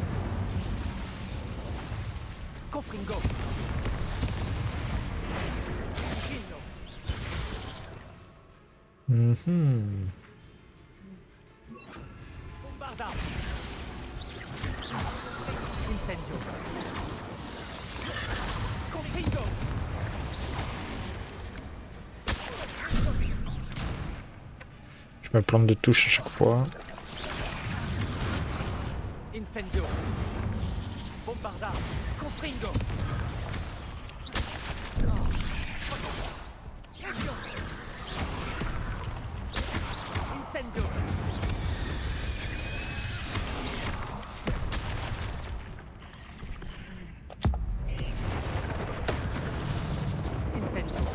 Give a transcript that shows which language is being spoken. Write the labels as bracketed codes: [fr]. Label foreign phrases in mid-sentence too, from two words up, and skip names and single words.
[fr] Confringo. Confringo. Mhm. Bombarda. Incendio. Confringo. Je me plante de touche à chaque fois. Incendio. Bombarda. Confringo. Incendio. Incendio.